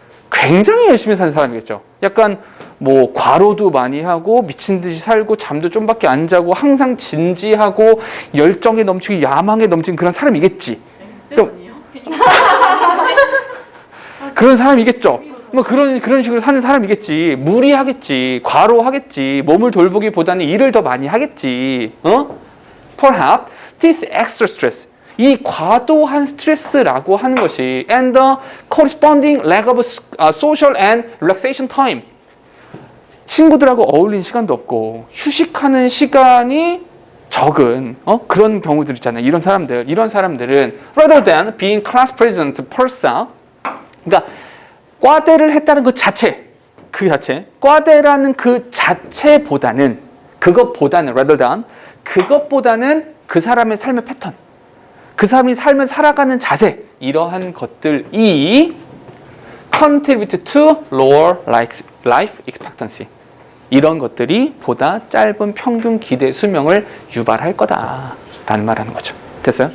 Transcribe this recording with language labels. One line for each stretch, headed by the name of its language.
Korean: 굉장히 열심히 사는 사람이겠죠. 약간 뭐 과로도 많이 하고 미친 듯이 살고 잠도 좀밖에 안 자고 항상 진지하고 열정에 넘치고 야망에 넘치는 그런 사람이겠지. 그런 사람이겠죠. 뭐 그런 식으로 사는 사람이겠지. 무리하겠지. 과로하겠지. 몸을 돌보기보다는 일을 더 많이 하겠지.
English: Perhaps this extra stress.
Korean: 이 과도한 스트레스라고 하는 것이
English: and the corresponding lack of social and relaxation time.
Korean: 친구들하고 어울리는 시간도 없고 휴식하는 시간이 적은 그런 경우들 있잖아요. 이런 사람들은
English: rather than being class president per se
Korean: 그러니까 과대를 했다는 그 자체 과대라는 그 자체보다는
English: rather than
Korean: 그것보다는 그 사람의 삶의 패턴 그 사람이 삶을 살아가는 자세 이러한 것들이
English: contribute to lower life expectancy
Korean: 이런 것들이 보다 짧은 평균 기대 수명을 유발할 거다라는 말하는 거죠. 됐어요?